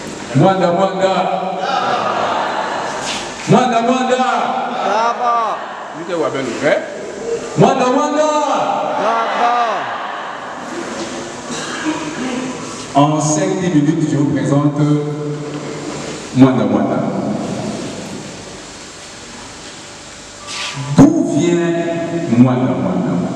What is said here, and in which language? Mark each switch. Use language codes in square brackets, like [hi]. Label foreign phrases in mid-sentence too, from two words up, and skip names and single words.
[fr] Mwanda Mwanda. Mwanda Mwanda. Bravo. Mwanda Mwanda. Bravo. En 5-10 minutes, je vous présente Mwanda Mwanda. D'où vient Mwanda Mwanda?